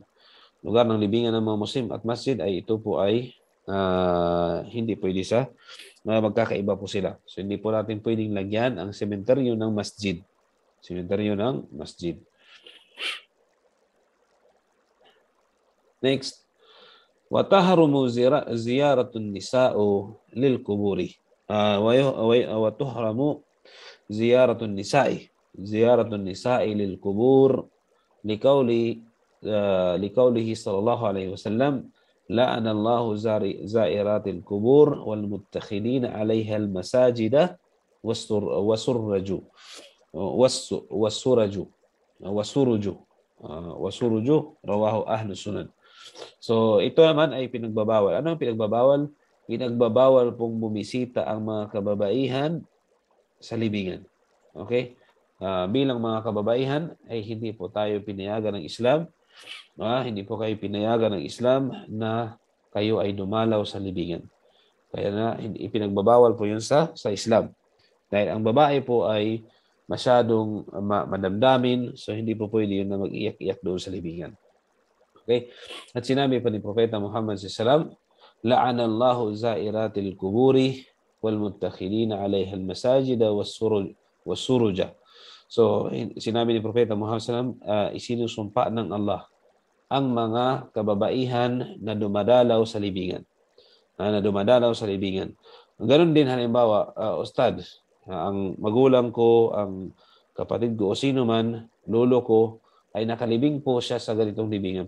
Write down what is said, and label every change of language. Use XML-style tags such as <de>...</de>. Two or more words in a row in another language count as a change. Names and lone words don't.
<tl>Lugar ng libingan ng mga Muslim at masjid ay ito po ay hindi pwede sa magkakaiba po sila. So hindi po natin pwedeng lagyan ang sementeryo ng masjid. Sementeryo ng masjid. Next,</tl> <ar>وتحرم زيارة النساء للقبور وتحرم زيارة النساء للقبور لقوله صلى الله عليه وسلم لعن الله زائرات القبور والمتخذين عليها المساجد والسرج رواه أهل السنن.</ar> <tl>So, ito naman ay pinagbabawal. Ano ang pinagbabawal? Pinagbabawal pong bumisita ang mga kababaihan sa libingan. Okay? Bilang mga kababaihan ay hindi po tayo pinayagan ng Islam. Hindi po kayo pinayagan ng Islam na kayo ay dumalaw sa libingan. Kaya na ipinagbabawal po yun sa Islam. Dahil ang babae po ay masyadong madamdamin, so hindi po pwede yun na mag-iyak-iyak doon sa libingan. Okay? At sinabi pa ni Propeta Muhammad SAW,</tl> <ar>لعن الله زائرات القبور والمتخذين عليها المساجد والسرج.</ar> <tl>So sinabi ni Propeta Muhammad SAW, isinusumpa ng Allah ang mga kababaihan na dumadalaw sa libingan. Ganon din halimbawa, Ustad, ang magulang ko, ang kapatid ko o sino man, lolo ko, ay nakalibing po siya sa ganitong libingan.</tl>